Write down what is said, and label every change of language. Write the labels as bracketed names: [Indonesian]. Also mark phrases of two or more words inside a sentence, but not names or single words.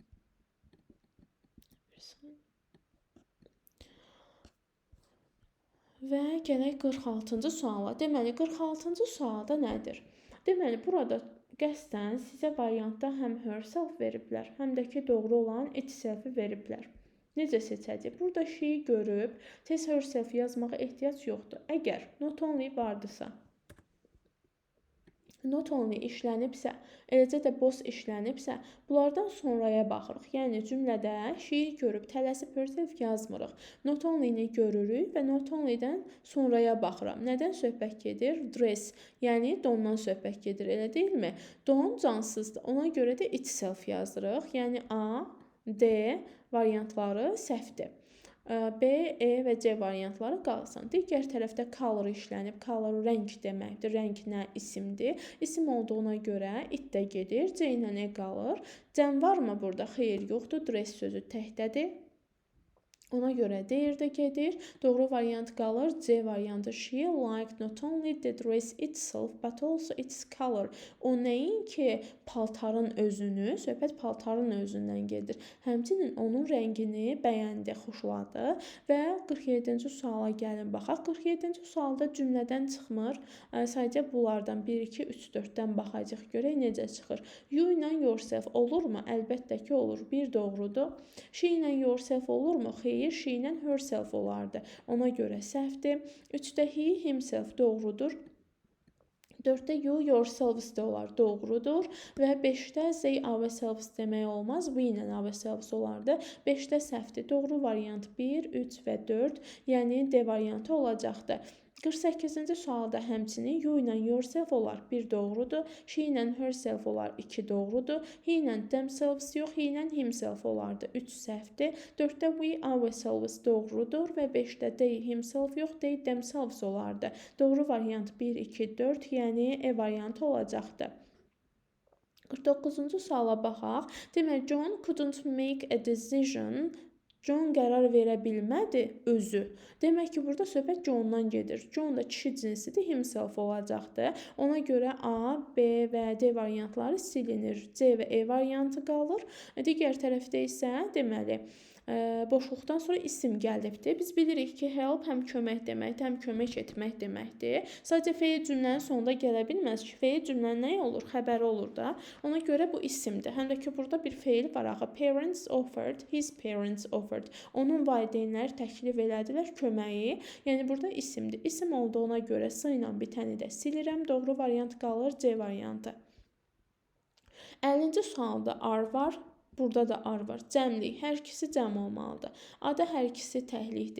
[Azerbaijani] Və gələk 46-cı suala. Deməli, 46-cı sualda nədir? Deməli, burada qəsdən sizə variantda həm herself veriblər, həm də ki doğru olan itself-i veriblər. Necə seçəcək? Burada şeyi görüb, tez herself yazmağa ehtiyac yoxdur. Əgər [English] not only [Azerbaijani] vardısa, [English] not only [Azerbaijani] işlənibsə, eləcə də boss işlənibsə, bunlardan sonraya baxırıq. Yəni cümlədə şeyi görüb, tələsib herself yazmırıq. [English] Not only-ni [Azerbaijani] görürük və [English] not only-dən [Azerbaijani] sonraya baxıram. Nədən söhbət gedir? Dress, yəni dondan söhbət gedir, elə deyilmi? Don cansızdır. Ona görə də itself yazırıq. Yəni A, D variantları səhvdir. B, E və C variantları qalsın. Digər tərəfdə color işlənib. Color rəng deməkdir. Rəng nə? İsimdir. İsim olduğuna görə it də gedir. C ilə E qalır. Cəm varmı burada? Xeyr, yoxdur. Dress sözü təkdədir. Ona görə deyir də gedir. Doğru variant qalır C variantı. [English] She liked not only the dress itself but also its color. [Azerbaijani] O nəinki paltarın özünü, söhbət paltarın özündən gedir. Həmçinin onun rəngini bəyəndi, xoşladı və 47-ci suala gəlin baxaq. 47-ci sualda cümlədən çıxmır. Sadəcə bunlardan 1, 2, 3, 4-dən baxacaq. Görək necə çıxır. You ilə yourself olurmu? Əlbəttə ki olur. Bir doğrudur. She ilə yourself olurmu? Xeyr. She ilə herself olardı. Ona görə səhvdir. 3-də [English] he, himself [Azerbaijani] doğrudur. 4-də [English] you, yourselves [Azerbaijani] də olar, doğrudur. Və 5-də [English] they ourselves [Azerbaijani] demək olmaz. We ilə ourselves olardı. 5-də səhvdir. Doğru variant 1, 3 və 4, yəni D variantı olacaqdı. 48-ci sualda həmçinin you ilə yourself olar, 1 doğrudur. She ilə herself olar, 2 doğrudur. He ilə themselves yox, he ilə himself olardı, 3 səhvdir. 4-də [English] we ourselves [Azerbaijani] doğrudur və 5-də [English] they himself [Azerbaijani] yox, [English] they themselves [Azerbaijani] olardı. Doğru variant 1, 2, 4, yəni E variantı olacaqdı. 49-cu suala baxaq. Deməli, [English] John couldn't make a decision [Azerbaijani] John qərar verə bilmədi özü. Demək ki, burada söhbət Johndan gedir. John da kişi cinsidir, himself olacaqdı. Ona görə A, B və D variantları silinir. C və E variantı qalır. Digər tərəfdə isə deməli boşluqdan sonra isim gəlibdir. Biz bilirik ki, help həm kömək deməkdir, həm kömək etmək deməkdir. Sadəcə feil cümlənin sonunda gələ bilməz ki, feil cümlənin nə olur? Xəbəri olur da. Ona görə bu isimdir. Həm də ki, burada bir feil var axı. [English] Parents offered, his parents offered. [Azerbaijani] Onun valideynləri təklif elədilər köməyi. Yəni burada isimdir. İsim olduğuna görə s ilə bitəni də silirəm. Doğru variant qalır C variantı. 50-ci sualda are var. Burada da ar var. Cəmlik. Hər ikisi cəm olmalıdır. A-da hər ikisi təhlikdir.